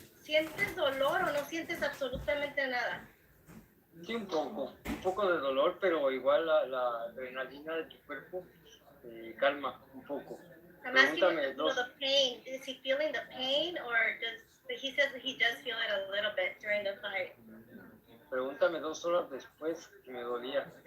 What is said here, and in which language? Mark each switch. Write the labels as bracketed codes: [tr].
[es] ¿Sientes dolor o no sientes absolutamente nada? Sí, un poco de dolor, pero igual la adrenalina de tu cuerpo calma un poco. Pregúntame dos. [en] The pain. Is he feeling the pain, or he says that he does feel it a little bit during the fight? [es] Pregúntame 2 horas después que me dolía.